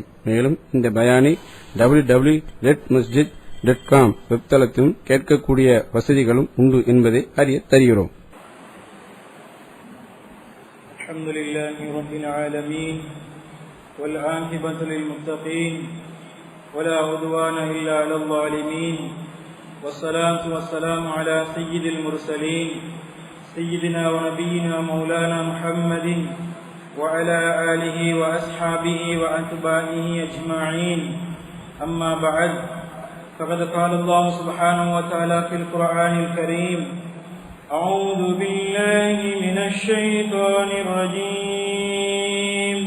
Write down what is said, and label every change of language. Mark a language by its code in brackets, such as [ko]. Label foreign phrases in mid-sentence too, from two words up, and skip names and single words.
[ta] மேலும் இந்த பயானை www.redmasjid.com வெப்தளத்திலும் கேட்கக்கூடிய வசதிகளும் உண்டு என்பதை அறிய தருகிறோம். [ar] الحمد لله رب العالمين والعاقبة للمتقين ولا عدوان إلا على الظالمين. والصلاة والسلام على سيد المرسلين سيدنا ونبينا مولانا محمد وعلى آله وأصحابه وأتباعه أجمعين. أما بعد، فقد قال الله سبحانه وتعالى في القرآن الكريم: أعوذ بالله من الشيطان الرجيم.